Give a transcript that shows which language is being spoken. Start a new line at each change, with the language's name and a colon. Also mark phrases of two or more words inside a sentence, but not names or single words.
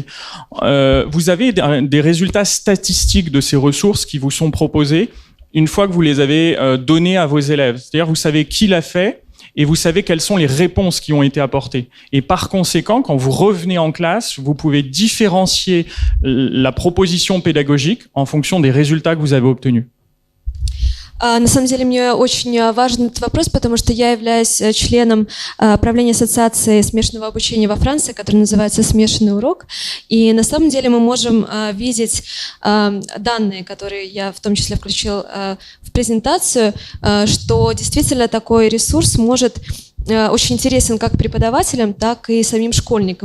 French: Vous avez des résultats statistiques de ces ressources qui vous sont proposés une fois que vous les avez donnés à vos élèves. C'est-à-dire, vous savez qui l'a fait et vous savez quelles sont les réponses qui ont été apportées. Et par conséquent, quand vous revenez en classe, vous pouvez différencier la proposition pédagogique en fonction des résultats que vous avez obtenus.
Russian: На самом деле мне очень важен этот вопрос, потому что я являюсь членом правления ассоциации смешанного обучения во Франции, которая называется «Смешанный урок». И на самом деле мы можем видеть данные, которые я в том числе включил в презентацию, что действительно такой ресурс может очень интересен как преподавателям, так и самим школьникам.